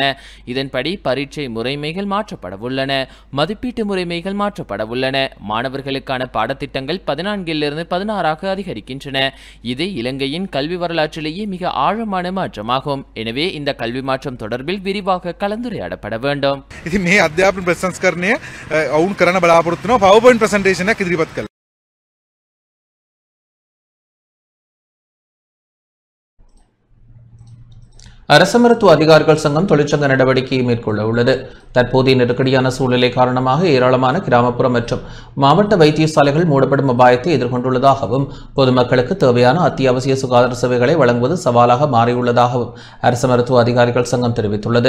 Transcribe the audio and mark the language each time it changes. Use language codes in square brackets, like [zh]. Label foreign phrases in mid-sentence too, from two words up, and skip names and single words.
[ta] இதன்படி பரீட்சை முறைமைகள் மாற்றப்படவுள்ளன, மதிப்பீட்டு முறைமைகள் மாற்றப்படவுள்ளன. மாணவர்களுக்கான பாடத்திட்டங்கள் 14 16 அதிகரிக்கின்றன. இது இலங்கையின் கல்வி வரலாற்றிலேயே மிக ஆழமான மாற்றமாகும். எனவே இந்த கல்வி மாற்றம் தொடர்பில் விரிவாக கலந்துரையாடப்பட வேண்டும். [si] ඉතින් මේ අධ්‍යාපන ප්‍රසංස්කරණය ඔවුන් කරන බලාපොරොත්තු වෙනවා PowerPoint presentation එකක් ඉදිරිපත් කළා. [ta] அரசு மருத்துவ அதிகாரிகள் சங்கம் தொழிற்சங்க நடவடிக்கையை மேற்கொள்ள உள்ளது. தற்போதைய நெருக்கடியான சூழ்நிலை காரணமாக ஏராளமான கிராமப்புற மற்றும் மாவட்ட வைத்தியசாலைகள் மூடப்படும் அபாயத்தை எதிர்கொண்டுள்ளதாகவும் பொதுமக்களுக்கு தேவையான அத்தியாவசிய சுகாதார சேவைகளை வழங்குவது சவாலாக மாறியுள்ளதாகவும் அரசு மருத்துவ அதிகாரிகள் சங்கம் தெரிவித்துள்ளது.